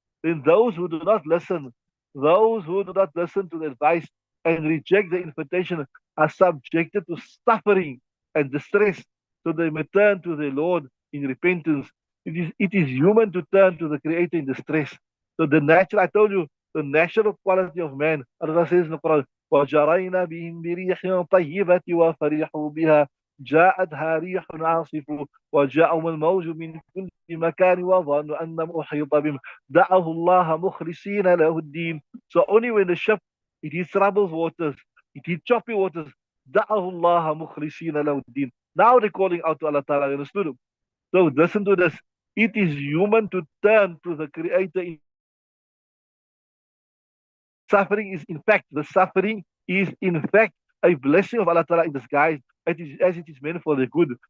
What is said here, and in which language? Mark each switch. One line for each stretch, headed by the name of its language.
English: Then those who do not listen to the advice and reject the invitation are subjected to suffering and distress, so they may turn to their Lord in repentance. It is human to turn to the Creator in distress. So I told you, the natural quality of man, Allah says in the Quran,
Arabic: وَجَرَيْنَا بِهِمْ بِرِيحٍ طَيِّبَةٍ وَفَرِحُوا بِهَا جاءتها ريح عاصف وجاءهم الموج من كل مكان وظنوا أنهم أحيط بهم دعوا الله مخلصين له الدين.
English: So only when the ship it hits troubled waters, it hits choppy waters,
Arabic: دعوا الله مخلصين له الدين.
English: Now they're calling out to Allah Ta'ala. You understood? So listen to this. It is human to turn to the Creator in suffering is in fact, the suffering is in fact a blessing of Allah Ta'ala in disguise, as it is meant for the good.